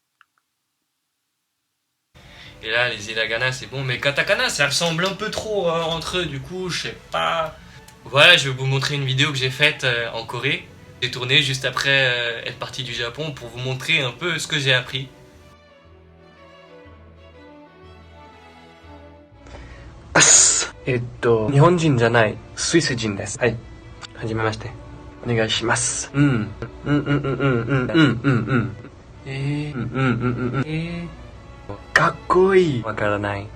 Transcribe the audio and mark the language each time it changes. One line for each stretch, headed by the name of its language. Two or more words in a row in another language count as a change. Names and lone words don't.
French: Et là, les hiragana, c'est bon. Mais katakana, ça ressemble un peu trop entre eux. Du coup, je sais pas. Voilà, je vais vous montrer une vidéo que j'ai faite en Corée. J'ai tourné juste après être parti du Japon pour vous montrer un peu ce que j'ai appris.
Japanese: 日本人じゃない、スイス人です。はい。はじめまして。お願いします。うん。かっこいい。わからない。